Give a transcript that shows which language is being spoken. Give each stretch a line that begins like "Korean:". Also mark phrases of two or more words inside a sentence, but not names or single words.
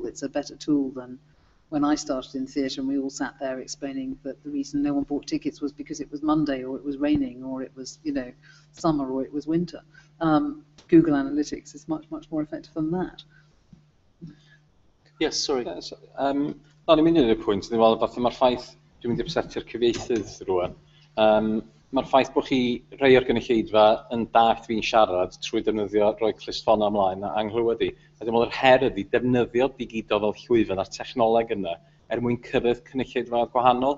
English: It's a better tool than when I started in theatre, and we all sat there explaining that the reason no one bought tickets was because it was Monday, or it was raining, or it was summer, or it was winter. Google Analytics is much more effective than that. Yes, sorry.
Welsh: O'n i'n mynd i'r pwynt, dwi'n meddwl fath mae'r ffaith, dwi'n mynd i'r setio'r cyfieithydd rwan, mae'r ffaith bod chi rhai o'r gynulleidfa yn dallt fi'n siarad trwy defnyddio rhoi clustffona ymlaen a anglywed i. A dwi'n meddwl yr her ydi defnyddio digidol fel llwyfan a'r technoleg yna mwyn cyrraedd cynulleidfa gwahanol.